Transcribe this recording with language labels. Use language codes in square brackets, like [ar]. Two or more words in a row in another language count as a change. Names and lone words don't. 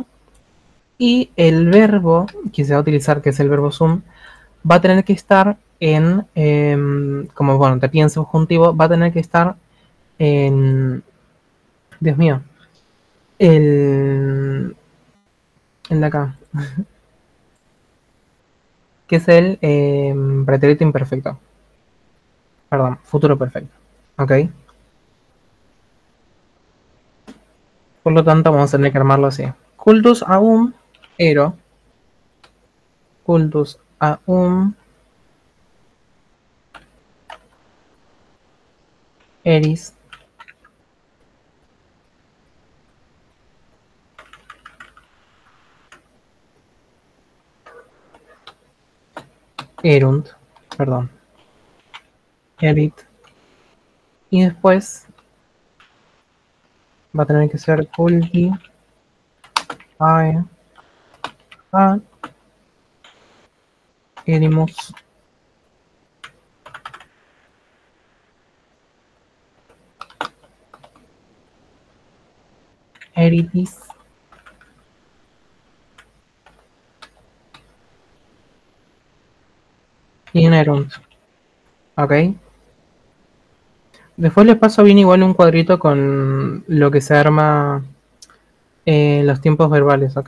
[es] Y el verbo que se va a utilizar, que es el verbo sum, va a tener que estar como bueno, te piden subjuntivo, va a tener que estar en, Dios mío, el de acá, que es el pretérito imperfecto. Perdón, futuro perfecto. ¿Ok? Por lo tanto, vamos a tener que armarlo así. [la] Cultus aum ero. Cultus aum eris. Erunt. Perdón. Erit. [es] Y después va a tener que ser [la] culti ae a erimus. Eritis. Y Nerunt. [es] ¿Ok? Después les paso bien igual un cuadrito con lo que se arma los tiempos verbales, ¿ok?